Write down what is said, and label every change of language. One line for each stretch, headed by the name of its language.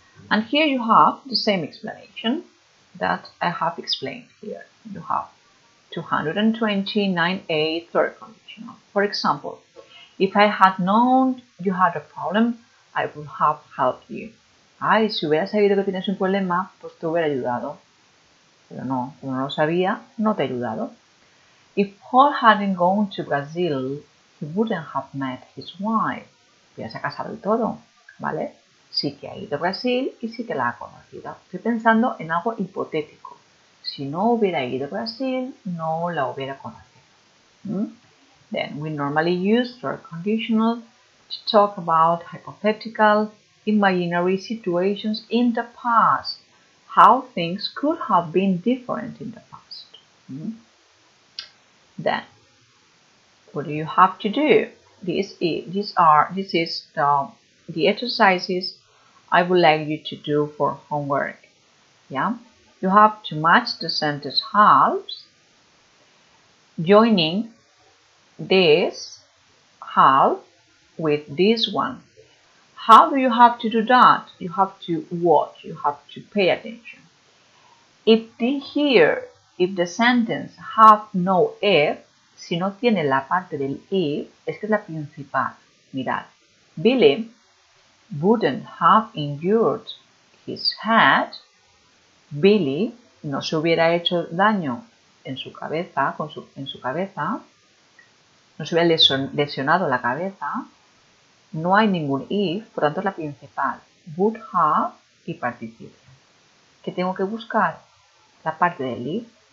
English: And here you have the same explanation that I have explained here. You have 229A, third conditional. For example, if I had known you had a problem, I would have helped you.
Spanish: Ay, si hubiera sabido que tienes un problema, pues te hubiera ayudado. Pero no, como no lo sabía, no te he ayudado.
English: If Paul hadn't gone to Brazil, he wouldn't have met his wife.
Spanish: Ya se ha casado y todo, ¿vale? Sí que ha ido a Brasil y sí que la ha conocido. Estoy pensando en algo hipotético. Si no hubiera ido a Brasil, no la hubiera conocido.
English: Then we normally use third conditional to talk about hypothetical, imaginary situations in the past. How things could have been different in the past. Then, what do you have to do? This is the exercises I would like you to do for homework. Yeah, you have to match the sentence halves, joining this half with this one. How do you have to do that? You have to watch, you have to pay attention. If the sentence have no if,
Spanish: si no tiene la parte del if, es que es la principal. Mirad,
English: Billy wouldn't have injured his head.
Spanish: Billy no se hubiera hecho daño en su cabeza, en su cabeza, no se hubiera lesionado la cabeza. No hay ningún if, por tanto es la principal. Would have y participio. ¿Qué tengo que buscar? La parte del if.